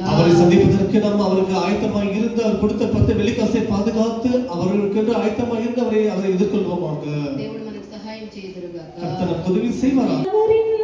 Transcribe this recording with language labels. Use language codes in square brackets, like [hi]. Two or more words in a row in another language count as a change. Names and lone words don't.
[ta] அவரை சந்திப்பதற்கு நாம் அவருக்கு ஆயத்தமாக இருந்து அவர் கொடுத்த 10 வெள்ளி காசை பாதுகாத்து அவருக்கு ஆயத்தமாக இருந்து அவரை எதிர்கொள்வோமாக. [te] దేవుడు మనకు సహాయం చేయదురుగాక. [ta] கர்த்தர் நமக்கு உதவி செய்வாராக.